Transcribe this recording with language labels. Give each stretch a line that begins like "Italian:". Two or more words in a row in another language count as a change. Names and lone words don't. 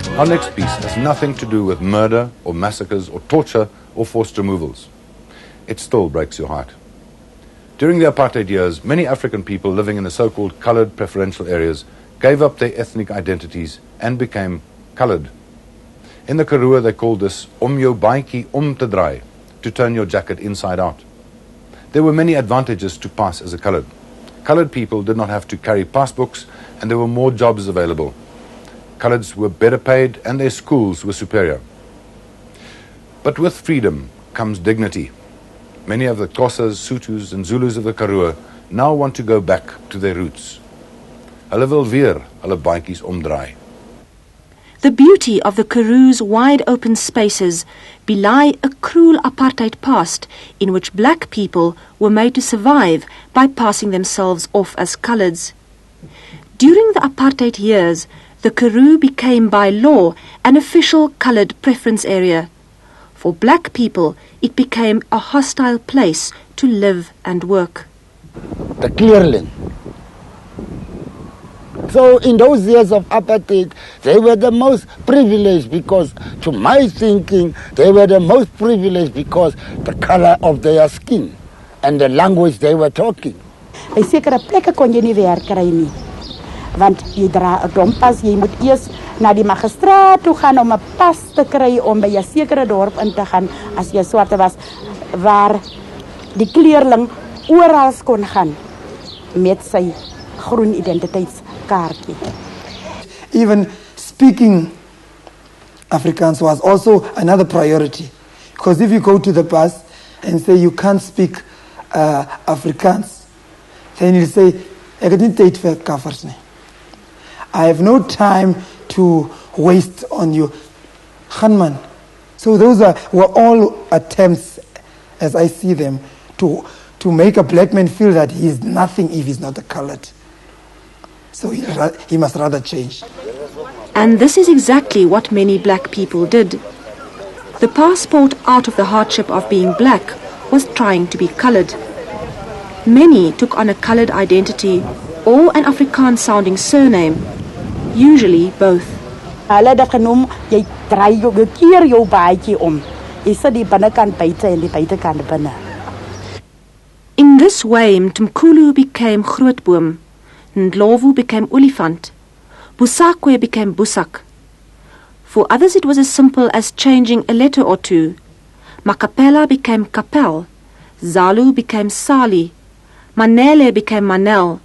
English: Our next piece has nothing to do with murder or massacres or torture or forced removals. It still breaks your heart. During the apartheid years, many African people living in the so-called coloured preferential areas gave up their ethnic identities and became coloured. In the Karoo, they called this
Afrikaans: jou baadjie te draai,
English: to turn your jacket inside out. There were many advantages to pass as a coloured. Coloured people did not have to carry passbooks, and there were more jobs available. Coloureds were better paid and their schools were superior. But with freedom comes dignity. Many of the Xhosas, Sothos and Zulus of the Karoo now want to go back to their roots.
Afrikaans: Hulle wil weer hulle baadjies omdraai.
English: The beauty of the Karoo's wide open spaces belie a cruel apartheid past in which black people were made to survive by passing themselves off as coloureds. During the apartheid years, the Karoo became by law an official coloured preference area. For black people, it became a hostile place to live and work. The clearling. So in those years of apartheid, they were the most privileged because, to my thinking, they were the most privileged because the colour of their skin and the language they were talking.
Afrikaans: By sekere plekke kon jy nie werk kry nie. Want jy dra 'n dompas, jy moet eers na die magistraat toe gaan om 'n pas te kry om by 'n sekere dorp in te gaan as jy swart was, waar die kleerling oral kon gaan met sy groen identiteitskaartjie.
English: Even speaking Afrikaans was also another priority, because if you go to the bus and say you can't speak Afrikaans, then you say
Afrikaans: ek het nie tyd vir kaffers nie.
English: I have no time to waste on you. Khanman. So those were all attempts, as I see them, to make a black man feel that he is nothing if he's not a coloured. So he must rather change. And this is exactly what many black people did. The passport out of the hardship of being black was trying to be coloured. Many took on a coloured identity or an Afrikaans-sounding surname, usually both.
Afrikaans: Hulle het genoem, jy draai jou keer jou baadjie om. Jy sit die binnekant buite en die buitekant binne.
English: In this way, Mthimkhulu became grootboom, Ndlovu became olifant, Busakwe became busak. For others it was as simple as changing a letter or two. Makapela became kapel, Zalu became Sali, Manele became Manel.